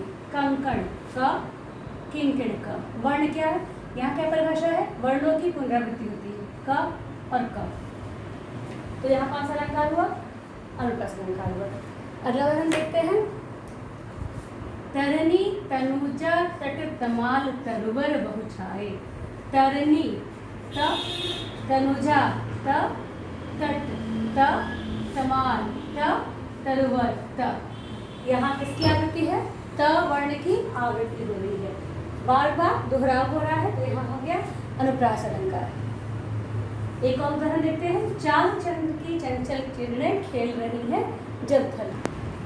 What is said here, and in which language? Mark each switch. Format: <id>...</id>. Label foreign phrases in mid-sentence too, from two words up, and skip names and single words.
<hi>कंकण क, किंकिण क। वर्ण क्या है? यहाँ क्या परिभाषा है? वर्णों की पुनरावृत्ति होती है, क और क। तो यहाँ कौन सा अलंकार हुआ? अनुप्रास अलंकार हुआ। अगला उदाहरण देखते हैं, तरनी तनुजा तट तमाल तरुवर बहु छाए। तरनी त, तनुजा त, तट त, तमाल त, तरुवर त। यहाँ किसकी आवृत्ति है? त वर्ण की आवृत्ति हो रही है, बार बार दोहराव हो रहा है, तो यहाँ हो गया अनुप्रास अलंकार। एक और उदाहरण देखते हैं, चाल चंद्र की चंचल किरणें खेल रही है जब थल।</hi>